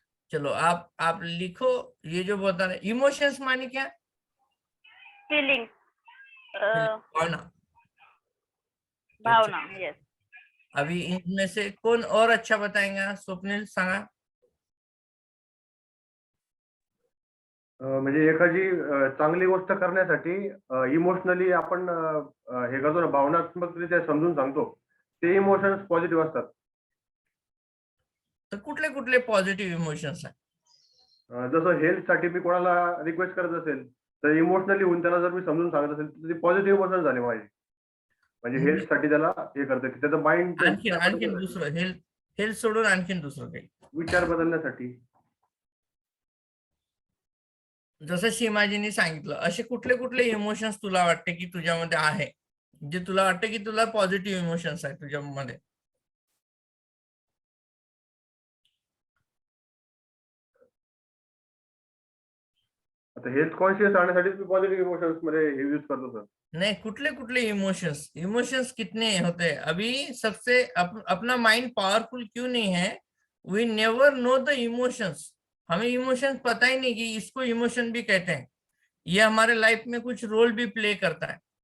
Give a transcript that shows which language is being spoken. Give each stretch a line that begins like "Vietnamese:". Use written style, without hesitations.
Hindi: चलो आप लिखो ये जो बता रहे। इमोशंस माने क्या?
English: feeling,
Hindi: भावना। भावना, यस। अभी इनमें से कौन और अच्छा बताएगा?
Marathi: स्वप्निल सांगा. म्हणजे एखादी चांगली गोष्ट करण्यासाठी इमोशनली आपण हे करतो ना, भावनात्मकरित्या समजून सांगतो, ते इमोशन्स पॉझिटिव्ह असतात. तर कुठले कुठले पॉझिटिव्ह इमोशन्स आहे? जसं हेल्थसाठी मी कोणाला रिक्वेस्ट करत असेल, तर इमोशनली होऊन त्याला जर मी समजून सांगत असेल, तर ते पॉझिटिव्ह इमोशन झाले माझे. म्हणजे हेल्थसाठी त्याला हे करतं, की त्याचं माइंड आणखीन दुसरं हेल्थ सोडून आणखीन दुसरं काही विचार बदलण्यासाठी. जसं सीमाजींनी सांगितलं, असे कुठले कुठले इमोशन्स तुला वाटते की तुझ्यामध्ये आहे, जे तुला वाटते की तुला पॉझिटिव्ह इमोशन्स आहे तुझ्यामध्ये? आता हेल्थ कॉन्शियस राहण्यासाठी मी पॉझिटिव्ह इमोशन्स मध्ये हे यूज करतो सर.
Hindi: नहीं,
Marathi: कुठले कुठले
Hindi: इमोशंस कितने होते हैं? अभी सबसे अपना माइंड पावरफुल क्यों नहीं है?
English: We never know the emotions.
Hindi: हमें इमोशंस पता ही नहीं कि इसको इमोशन भी कहते हैं. ये हमारे लाइफ में कुछ रोल भी प्ले करता है.